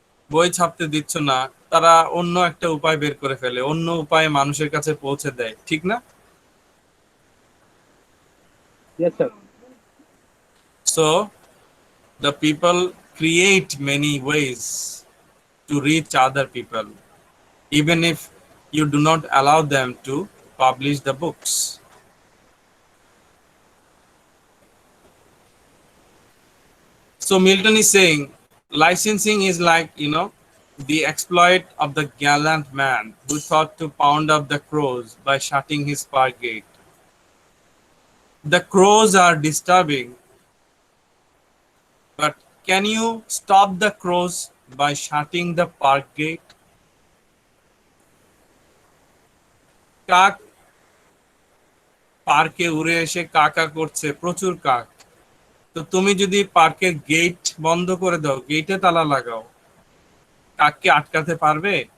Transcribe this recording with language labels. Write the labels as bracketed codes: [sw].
[bn] বই ছাপতে দিচ্ছ না, তারা অন্য একটা উপায় বের করে ফেলে, অন্য উপায়ে মানুষের কাছে পৌঁছে দেয়, ঠিক না? [en] Yes, sir. So the people create many ways to reach other people, even if you do not allow them to publish the books. So Milton is saying licensing is like, the exploit of the gallant man who thought to pound up the crows by shutting his park gate. The crows are disturbing, but can you stop the crows by shutting the park gate? [bn] কাক পার্কে উড়ে এসে কাকা করছে, প্রচুর কাক। তো তুমি যদি পার্কের গেট বন্ধ করে দাও, গেটে তালা লাগাও, কাককে আটকাতে পারবে?